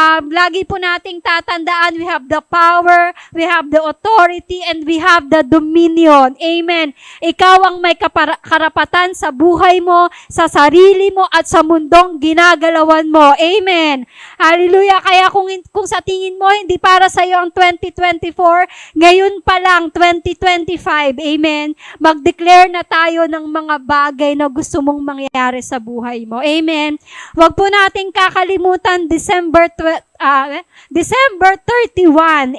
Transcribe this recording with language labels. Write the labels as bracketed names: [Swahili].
[Filipino] Lagi po nating tatandaan, [English] we have the power, we have the authority, and we have the dominion. Amen. [Filipino] Ikaw ang may karapatan sa buhay mo, sa sarili mo, at sa mundong ginagalawan mo. Amen. Hallelujah. Kaya kung sa tingin mo, hindi para sa iyo ang 2024, ngayon pa lang, 2025. Amen. Mag-declare na tayo ng mga bagay na gusto mong mangyari sa buhay mo. Amen. Huwag po nating kakalimutan, December 31.